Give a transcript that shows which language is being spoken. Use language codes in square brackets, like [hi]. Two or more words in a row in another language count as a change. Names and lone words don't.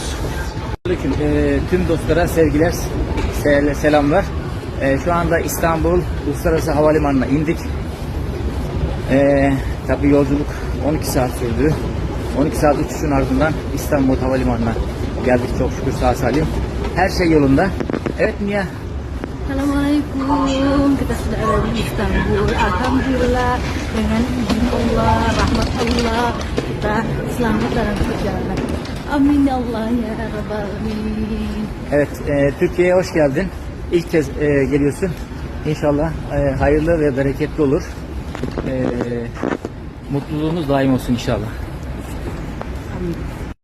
[tr] Tüm dostlara sevgiler, selamlar. Şu anda İstanbul Uluslararası Havalimanı'na indik. Tabii yolculuk 12 saat sürdü. 12 saat uçuşun ardından İstanbul Havalimanı'na geldik çok şükür sağ salim. Her şey yolunda. Evet Mia. [id] Assalamualaikum, kita sudah ada di Istanbul. Alhamdulillah, dengan izin Allah, rahmat Allah, kita selamat dalam perjalanan. [ar] آمين يا الله يا رب العالمين. [tr] Evet, Türkiye'ye hoş geldin. İlk kez geliyorsun. İnşallah hayırlı ve bereketli olur. Mutluluğunuz daim olsun inşallah. Amin.